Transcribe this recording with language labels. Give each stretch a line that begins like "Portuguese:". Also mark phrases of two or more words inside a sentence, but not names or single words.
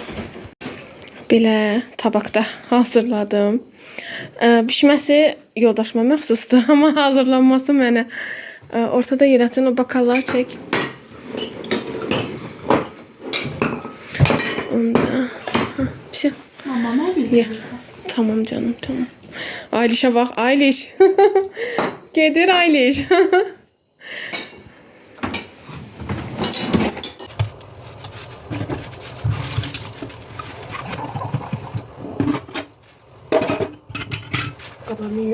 Azerbaijani: Belə tabaqda hazırladım. Bişməsi yoldaşıma məxsusdur, amma hazırlanması mənə. Ortada yer açın, o bakalları çək. Onda pişə. Mama bilir.
Turkish: Tamam canım, tamam. Ayliş'e bak, Ayliş.
Azerbaijani: Gedir Ayliş.
Turkish: Kabarını yiyor.